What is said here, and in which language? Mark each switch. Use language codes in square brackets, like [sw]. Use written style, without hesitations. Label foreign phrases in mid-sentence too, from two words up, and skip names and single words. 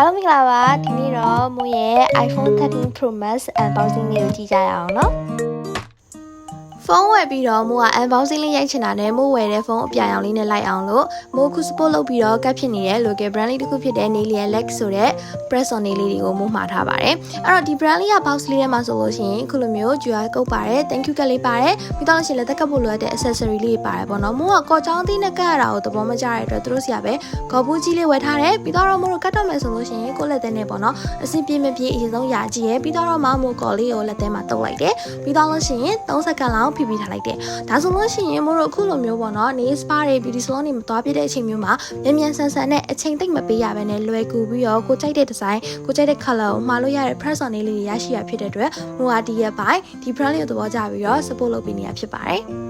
[my] လာပါဒီနေ့တော့မိုးရဲ့ iPhone 13 Pro Max unboxing လေးကိုကြည့်ကြရအောင်နော်ဖုန်းဝယ်ပြီးတော့မိုးက unboxing လေးရိုက်ချင်တာနဲ့မိုးဝယ်တဲ့ဖုန်းအပြာရောင်လေးနဲ့လိုက်အောင်လို့မိုးခု support လုပ်ပြီးတော့ကတ်ဖြစ်နေတဲ့ [en] local brand [my] လေးတစ်ခုဖြစ်တဲ့ Nail Lex ဆိုတဲ့ [en] press on nail [my] လေးတွေကိုမိုးမှာထားပါတယ်အဲ့တော့ဒီ brand လေးက box လေးထဲမှာဆိုလို့ရှိရင်ခုလိုမျိုး [en] QR code [my] ပါတယ် [en] thank you [my] ကလေးပါတယ်ပြီးတော့ရှင်လက်သက်ကပ်ဖို့လိုတဲ့ accessory လေးတွေပါတယ်ပေါ့နော်မိုးကကော်ချော င်းသီးနဲ့ကတ်ရတာကိုသဘောမကျတဲ့အတွက်သူတို့စီကပဲဂေါ်ဘူးကြီးလေးဝယ်ထားတယ်ပြီးတော့မိုးတို့ကတ်တော့မယ်ဆိုလို့ရှိရင်ကိုလက်သေးနဲ့ပေါ့နော်အစင်ပြေမပြေအရင်ဆုံးရာကြည့်ရပြီးတော့မိုးကော်လေးကိုလက်သေးမှာတုပ်လိုက်တယ်ပြီးတော့လို့ရှိရင်3စက္ကန့်လောက်ဖိပြီးထားလိုက်တယ်ဒါဆိုလို့ရှိရင်မို့တို့အခုလိုမျိုးပေါ့နော် [en] nail spa [my] တွေ [en] beauty salon [my] တွေမသွားပြတဲ့အချိန်မျိုးမှာမြန်ဆန်ဆန်နဲ့အချိန်သိမ့်မပေးရဘဲနဲ့လွယ်ကူပြီးတော့ကိုကြိုက်တဲ့ design ကိုကြိုက်တဲ့ color ကိုမှာလို့ရတဲ့ [en] press on nail [my] လေးတွေရရှိရဖြစ်တဲ့အတွက်မို့ကဒီရက်ပိုင်းဒီ brand လေးကိုသဘောကျပြီးတော့ support လုပ်ပေးနေတာဖြစ်ပါတယ်